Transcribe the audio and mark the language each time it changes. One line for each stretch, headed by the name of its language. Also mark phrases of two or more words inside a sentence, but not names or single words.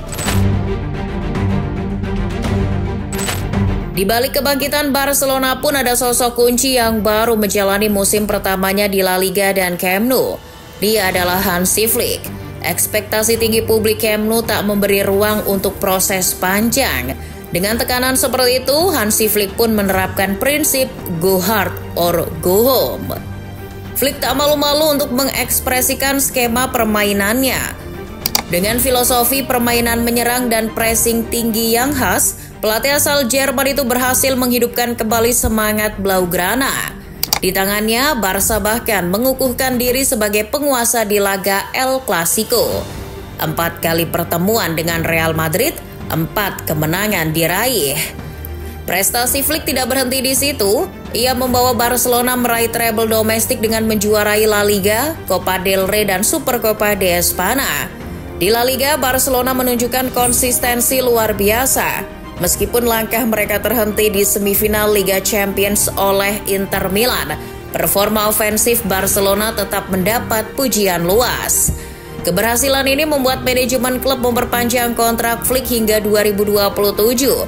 Indonesian: Di balik kebangkitan Barcelona pun ada sosok kunci yang baru menjalani musim pertamanya di La Liga dan Camp Nou. Dia adalah Hansi Flick. Ekspektasi tinggi publik Camp Nou tak memberi ruang untuk proses panjang. Dengan tekanan seperti itu, Hansi Flick pun menerapkan prinsip
English: go hard or go home.
Indonesian: Flick tak malu-malu untuk mengekspresikan skema permainannya. Dengan filosofi permainan menyerang dan pressing tinggi yang khas, pelatih asal Jerman itu berhasil menghidupkan kembali semangat Blaugrana. Di tangannya, Barca bahkan mengukuhkan diri sebagai penguasa di laga El Clasico. 4 kali pertemuan dengan Real Madrid, 4 kemenangan diraih. Prestasi Flick tidak berhenti di situ. Ia membawa Barcelona meraih treble domestik dengan menjuarai La Liga, Copa del Rey, dan Supercopa de España. Di La Liga, Barcelona menunjukkan konsistensi luar biasa. Meskipun langkah mereka terhenti di semifinal Liga Champions oleh Inter Milan, performa ofensif Barcelona tetap mendapat pujian luas. Keberhasilan ini membuat manajemen klub memperpanjang kontrak Flick hingga 2027.